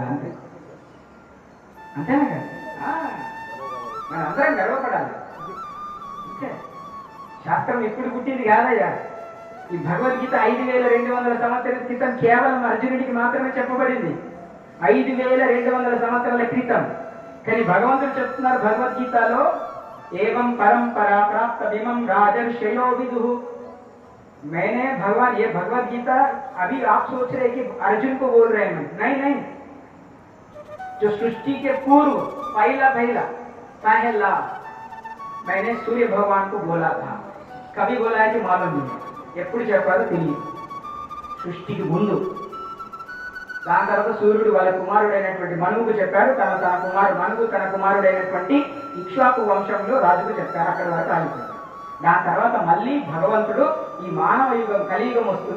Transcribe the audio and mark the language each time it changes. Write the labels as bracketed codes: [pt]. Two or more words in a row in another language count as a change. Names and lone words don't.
[te] అంతే. అంతేనా కదా? మనం అందరం గర్వపడాలి. అంతే. శాస్త్రం ఎప్పుడు పుట్టింది కాదయ్యా. ఈ భగవద్గీత 5200 సంవత్సరాల క్రితం కేవలం అర్జునుడికి మాత్రమే చెప్పబడింది. 5200 సంవత్సరాల క్రితం. కానీ భగవంతుడు చెప్తున్నారు భగవద్గీతలో, [sa] ఏవం పరంపరా प्राप्त विमं राजर्षयो विदुः. [hi] मैंने भगवान ये भगवत गीता अभी आप सोच रहे कि अर्जुन को बोल रहे हैं. नहीं, जो सृष्टि के पूर्व पहला मैंने सूर्य भगवान को बोला था. कभी बोला है कि मालूम नहीं, [te] ఎప్పుడు చెప్పారో తెలియదు. సృష్టికి ముందు. దాని తర్వాత సూర్యుడు వాళ్ళ కుమారుడైనటువంటి మనువుకు చెప్పారు. తన మనువు తన కుమారుడైనటువంటి ఇక్ష్వాకు వంశంలో రాజుకు చెప్పారు. అక్కడ వరకు ఆగిపోయారు. దాని తర్వాత మళ్ళీ భగవంతుడు ఈ మానవ యుగం కలియుగం వస్తుంది.